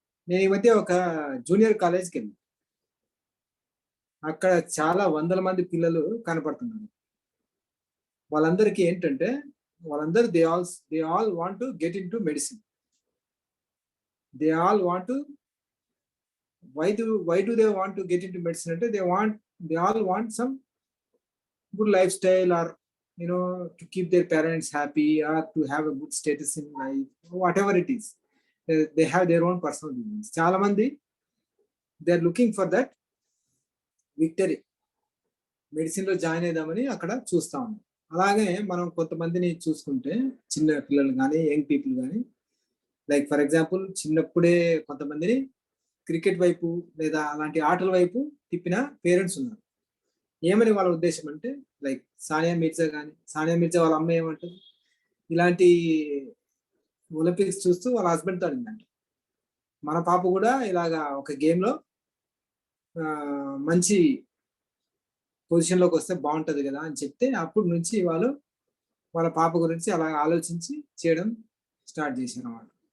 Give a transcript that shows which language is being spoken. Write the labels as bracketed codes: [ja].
[te] నేను ఈ మధ్య ఒక జూనియర్ కాలేజ్కి వెళ్ళాను. అక్కడ చాలా వందల మంది పిల్లలు కనపడుతున్నారు. వాళ్ళందరికీ ఏంటంటే వాళ్ళందరూ [en] They all want to get into medicine. They all want to why do they want to get into medicine? అంటే they all want some good lifestyle, or to keep their parents happy, or to have a good status in life, whatever it is. They have their own personal reasons. [te] చాలా మంది [en] they are looking for that victory. [te] Medicine లో join అయిదామని అక్కడ చూస్తా ఉన్నాం. అలాగే మనం కొంతమందిని చూసుకుంటే చిన్న పిల్లలు కానీ యంగ్ పీపుల్ కానీ, [en] like for example [te] చిన్నప్పుడే కొంతమందిని క్రికెట్ వైపు లేదా అలాంటి ఆటల వైపు తిప్పిన పేరెంట్స్ ఉన్నారు. ఏమని వాళ్ళ ఉద్దేశం అంటే, లైక్ సానియా మిర్జా వాళ్ళ అమ్మ ఏమంటుంది, ఇలాంటి ఒలింపిక్స్ చూస్తూ వాళ్ళ హస్బెండ్తో అడిగిందంట, మన పాప కూడా ఇలాగా ఒక గేమ్లో మంచి పొజిషన్లోకి వస్తే బాగుంటుంది కదా అని చెప్తే, అప్పటి నుంచి వాళ్ళ పాప గురించి అలా ఆలోచించి చేయడం స్టార్ట్ చేశారు అన్నమాట.